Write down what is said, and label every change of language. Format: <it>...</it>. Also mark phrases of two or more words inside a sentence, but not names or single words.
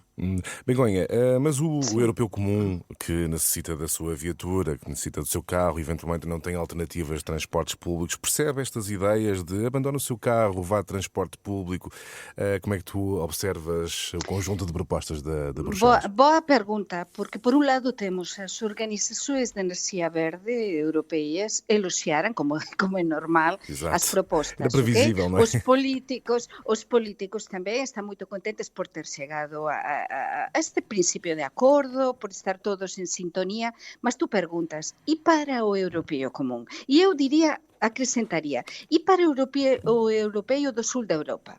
<pt>Begonha, mas o europeu comum que necessita da sua viatura, que necessita do seu carro, eventualmente não tem alternativas de transportes públicos, percebe estas ideias de abandona o seu carro, vá de transporte público? Como é que tu observas o conjunto de propostas da Bruxelas?</pt> <gl>Boa pergunta, porque por un lado temos as organizações de enerxía verde europeias eloxiaran, como é normal,</gl> <pt>Exato.</pt> <gl>as propostas.</gl> <pt>Era previsível, não é?</pt> <gl>Os políticos tamén están moito contentes por ter chegado a este principio de acordo, por estar todos en sintonía, mas tú preguntas, e para o europeo común? E eu diría, acrescentaría, e para o europeo do sul da Europa?</gl>